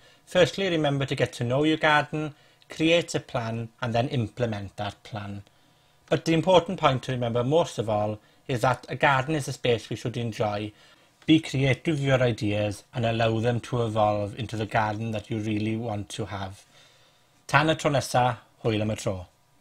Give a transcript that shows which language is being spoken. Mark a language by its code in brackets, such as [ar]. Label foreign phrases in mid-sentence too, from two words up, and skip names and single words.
[en] Firstly, remember to get to know your garden, create a plan, and then implement that plan. But the important point to remember most of all is that a garden is a space we should enjoy. Be creative with your ideas and allow them to evolve into the garden that you really want to have. [cy] Tan y tro nesa, hwyl am y tro.